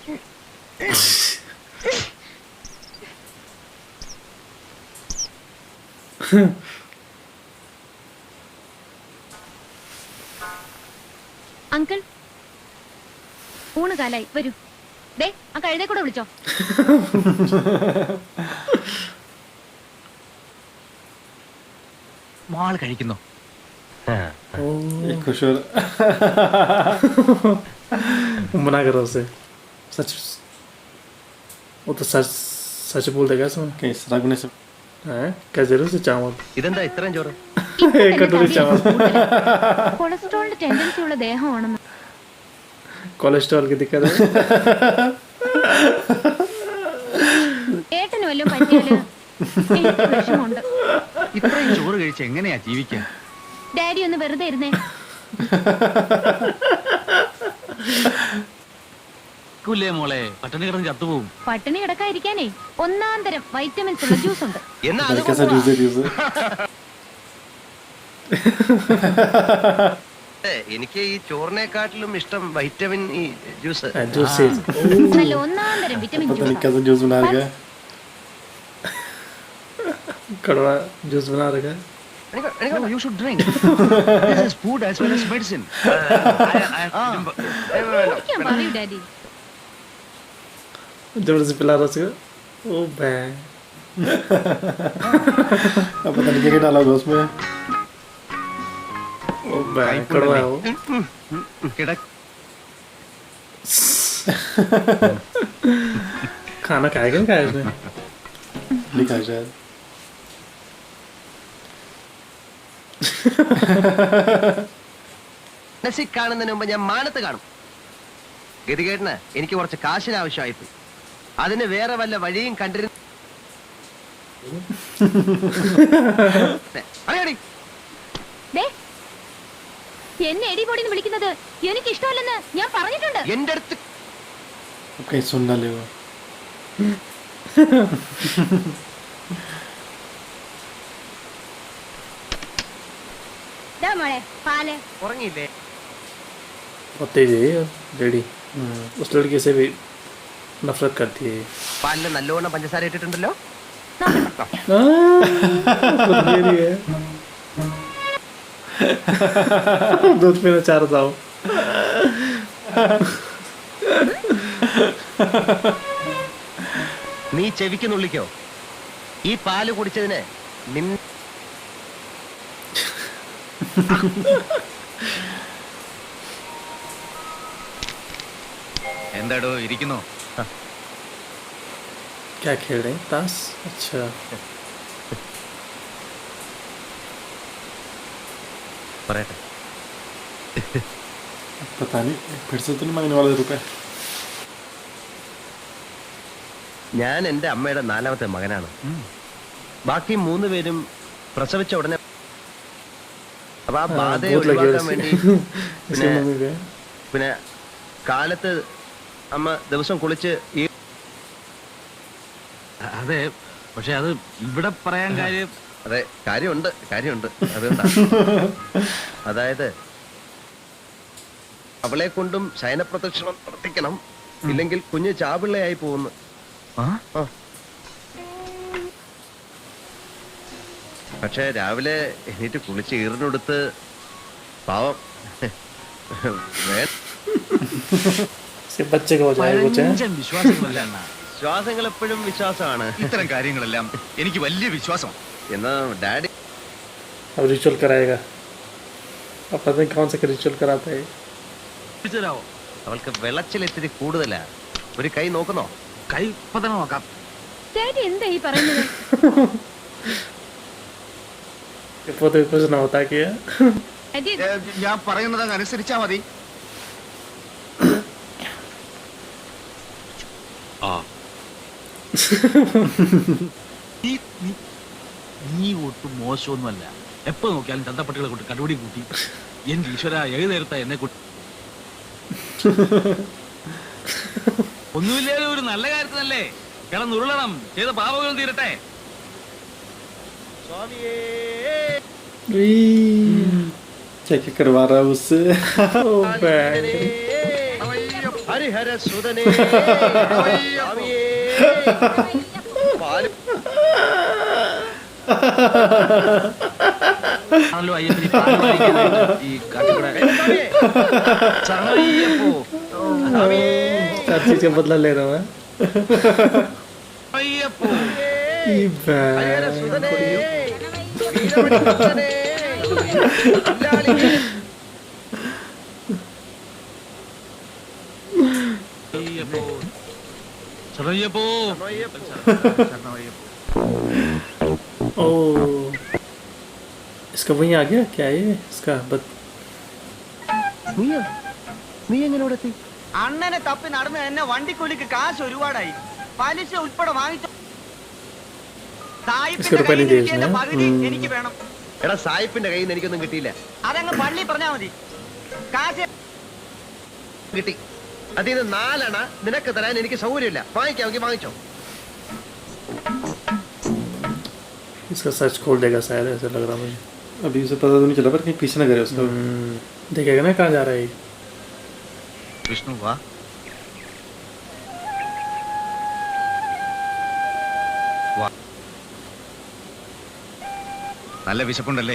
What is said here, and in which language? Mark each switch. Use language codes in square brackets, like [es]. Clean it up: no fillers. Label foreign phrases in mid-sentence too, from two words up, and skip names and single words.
[ml] അങ്കിൾ, ഊണ് കാലായി, വരൂ. ദേ ആ കഴുതേ കൂടെ വിളിച്ചോ. മോള് കഴിക്കുന്നു. [hi] एक खुश हो रहा. मना कर रहा उसे. सच. वो तो सच सच बोल देगा इसमें. कहीं सरागने से हैं? क्या जरूर से चावल. [ml] ഇതെന്താ ഇത്രയും ചോറ്? [hi] एक कटोरी चावल. [ml] കൊളസ്ട്രോളിന്റെ ടെൻഡൻസി ഉള്ള ദേഹമാണെന്ന്. [hi] कोलेस्ट्रॉल की दिक्कत है. [ml] ഏട്ടന് വല്ലതും പറ്റിയാല് എനിക്ക് വിഷമമുണ്ട്. ഇത്രയും ചോറ് കഴിച്ച് എങ്ങനെയാ ജീവിക്കാൻ? ഡാഡി ഒന്ന് വെറുതെ ഇരുന്നേ. ല്ലേ മോളെ, പട്ടിണി കിടന്ന് ചത്തുപോകും. പട്ടിണി കിടക്കാതിരിക്കാനേ ഒന്നാം തരം വൈറ്റമിൻസ് ഉള്ള ജ്യൂസ് ഉണ്ട്. എന്നാ [hi] पता [ml] അത് [hi] नहीं कैसा [ml] കൊണ്ടുവാ. [hi] जूस [ml] എനിക്ക് ഈ ചോറിനെക്കാട്ടിലും ഇഷ്ടം വൈറ്റമിൻ ഈ ജ്യൂസ്. [hi] जूस. [ml] നല്ല ഒന്നാം തരം വിറ്റമിൻ [hi] पता नहीं [ml] ജ്യൂസ്. [hi] कैसा जूस बना रखा है. कड़वा जूस बना रखा है. [en] No, you should drink. This is food as well as medicine. [ml] കുടിക്കാൻ പറയൂ ഡാഡി. [hi] जबरदस्ती पिला रहा उसको. ओ बे. अब पता नहीं क्या डाला होगा उसमें. ओ बे. कड़वा है वो. [ml] കിടക്ക്. [hi] खाना खाएगा नहीं खाया उसने. लिखा है शायद. [ml] മനസ്സിൽ കാണുന്നതിന് മുമ്പ് ഞാൻ മാനത്ത് കാണും. ഗതികേട്ടിന് എനിക്ക് കുറച്ച് കാശിന് ആവശ്യമായിപ്പോയി. അതിന് വേറെ വല്ല വഴിയും കണ്ടിരുന്നു. അറിയാടി, ദേ, എന്നെ എടിപൊടിന്ന് വിളിക്കുന്നത് എനിക്ക് ഇഷ്ടമല്ലെന്ന് ഞാൻ പറഞ്ഞിട്ടുണ്ട്. എന്റെ അടുത്ത് [hi] अब कहीं सुन ना ले वो. [ml] ദാ മോളെ പാല്. ഉറങ്ങിയില്ലേ? [hi] बहुत तेज है ये लेडी. उस लड़के से भी नफरत करती है. [ml] പാലില് നല്ലോണം പഞ്ചസാര ഇട്ടിട്ടുണ്ടല്ലോ. [hi] मेरी है. दूध पीना चाह रहा था वो. [ml] നീ ചെവിക്ക് നുള്ളിക്കോ. ഈ പാല് കുടിച്ചതിന് എന്താടോ ഇരിക്കുന്നോ? [hi] क्या खेल रहे हैं ताश? अच्छा [ml] പറയട്ടെ. [hi] पता नहीं फिर से तो नहीं मांगने वाले रुपए. [ml] ഞാൻ എൻ്റെ അമ്മയുടെ 4ാമത്തെ മകനാണ്. ബാക്കി 3 പേരും പ്രസവിച്ച ഉടനെ അപ്പൊ ആ ബാധയെ [hi] बहुत लगे [ml] ഒഴിവാക്കാൻ വേണ്ടി [hi] इसके मम्मी पे. [ml] പിന്നെ കാലത്ത് അമ്മ ദിവസം കുളിച്ച് ഈ അതെ, പക്ഷെ അത് ഇവിടെ പറയാൻ കാര്യം അതെ കാര്യമുണ്ട് അതുകൊണ്ടാ. അതായത് അവളെ കൊണ്ടും ശയനപ്രദക്ഷിണം പ്രവർത്തിക്കണം, ഇല്ലെങ്കിൽ കുഞ്ഞ് ചാപിള്ളയായി പോകുന്നു. ആ? ആ. പക്ഷെ രാവിലെ എണീറ്റ് കുളിച്ച് ഈറിനൊടുത്ത് പാവം [hi] इसके बच्चे का हो जाएगा कुछ है. [ml] പഴഞ്ചൻ വിശ്വാസങ്ങളല്ല അണ്ണാ. ശ്വാസങ്ങൾ എപ്പോഴും വിശ്വാസമാണ്. ഇത്തരം കാര്യങ്ങളെല്ലാം എനിക്ക് വലിയ വിശ്വാസമാണ്. എന്നാ ഡാഡി [hi] अब रिचुअल कराएगा. अब पता नहीं कौन सा रिचुअल कराता है. [ml] വിളിച്ചുതരാവോ? അവൾക്ക് വിളച്ചിൽ ഇത്തിരി കൂടുതലാ. ഒരു കൈ നോക്കുന്നോ? കൈ ഇപ്പൊ തന്നെ നോക്കാം. ചേട്ടൻ എന്താ ഈ പറയുന്നത്? [hi] ഇപ്പോൾ तो कुछ ना होता क्या. [ml] അതെ, ഞാൻ പറയുന്നത് അങ്ങ് അനുസരിച്ചാ മതി. നീ ഒട്ടും മോശമൊന്നുമല്ല. എപ്പോ നോക്കിയാലും ചന്തപ്പട്ടികളെ കൊണ്ട് കടുപിടി കൂട്ടി എന്റെ ഈശ്വര ഏത് നേരത്താ എന്നെ കൂട്ടി. ഒന്നുമില്ലാതെ ഒരു നല്ല കാര്യത്തിനല്ലേ കിടന്നുരുളണം, ചെയ്ത പാപങ്ങളും തീരട്ടെ. [hi] चेक करवा रहा है उससे. [en] Oh man. [ml] ഹരിഹര സുതനേ ആണല്ലോ അയ്യപ്പന് ഈ പാല് വാങ്ങിക്കാനായിട്ട് ഈ കാട്ടിക്കൂടെ ചണയ്യപ്പോ. [hi] हर चीज का बदला ले रहा हूँ. [ml] അയ്യപ്പോ ഹരിഹര [hi] मैं [ml] സുതനേ വീരമണി പുത്രനേ ഇല്ലാളികേ. അയ്യപ്പോ ചണയ്യപ്പോ. [hi] ओ इसका वहीं आ गया क्या है इसका [ml] നീ എങ്ങനെ ഇവിടെ എത്തി? അണ്ണനെ തപ്പി നടന്ന് എന്നെ വണ്ടിക്കൂലിക്ക് കാശ് ഒരുപാടായി. പലിശ ഉൾപ്പെടെ വാങ്ങിച്ചു. [hi] इसके रुपए नहीं दिए इसने. [ml] പകുതി എനിക്ക് വേണം. എടാ സായിപ്പിന്റെ കയ്യിൽ നിന്ന് എനിക്കൊന്നും കിട്ടിയില്ല. അതങ്ങ് പള്ളി പറഞ്ഞാ മതി. കാശ് കിട്ടി. അതിന് 4 അണ നിനക്ക് തരാൻ എനിക്ക് സൗകര്യമില്ല. വാങ്ങിക്കാമെങ്കിൽ വാങ്ങിച്ചോ. [hi] इसका सर्च खोल देगा शायद, ऐसा लग रहा मुझे. अभी उसे पता तो नहीं चला पर कहीं पीछे ना करे उसका. देखेगा ना कहाँ जा रहा है. [ml] വിഷ്ണു വാ. നല്ല വിശപ്പുണ്ടല്ലേ?